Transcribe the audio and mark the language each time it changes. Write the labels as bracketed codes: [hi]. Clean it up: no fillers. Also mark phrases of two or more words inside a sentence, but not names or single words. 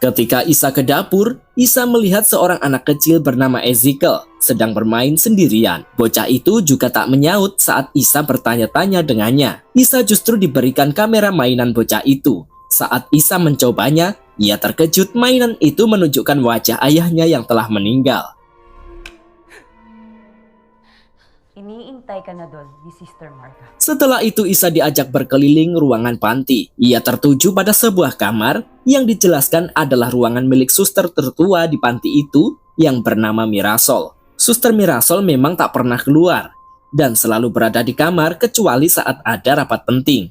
[id] Ketika Isa ke dapur, Isa melihat seorang anak kecil bernama Ezekiel sedang bermain sendirian. Bocah itu juga tak menyaut saat Isa bertanya-tanya dengannya. Isa justru diberikan kamera mainan bocah itu. Saat Isa mencobanya, ia terkejut mainan itu menunjukkan wajah ayahnya yang telah meninggal. [tl] Iniintay ka na doon ni Sister Martha. [id] Setelah itu Isa diajak berkeliling ruangan panti. Ia tertuju pada sebuah kamar yang dijelaskan adalah ruangan milik suster tertua di panti itu yang bernama Mirasol. Suster Mirasol memang tak pernah keluar dan selalu berada di kamar kecuali saat ada rapat penting.